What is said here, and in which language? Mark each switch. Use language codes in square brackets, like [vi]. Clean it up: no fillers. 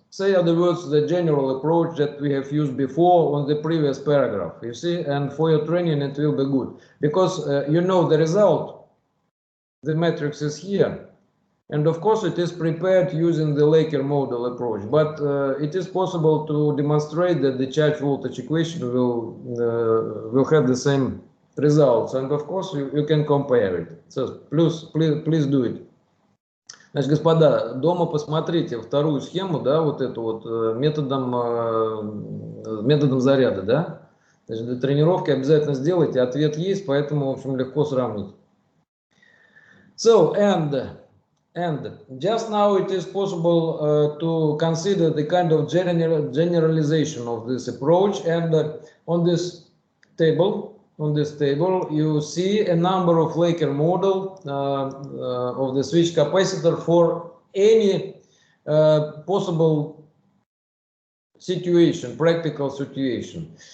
[en] Say other words, the general approach that we have used before on the previous paragraph, you see, and for your training it will be good, because you know the result, the matrix is here, and of course it is prepared using the Laker model approach, but it is possible to demonstrate that the charge voltage equation will have the same results, and of course you can compare it. So please do it. [ru] Значит, господа, дома посмотрите вторую схему, да, вот эту вот методом заряда, да. Значит, для тренировки обязательно сделайте, ответ есть, поэтому, в общем, легко сравнить. [en] So, and just now it is possible to consider the kind of generalization of this approach, and on this table, you see a number of Laker model of the switch capacitor for any possible situation, practical situation.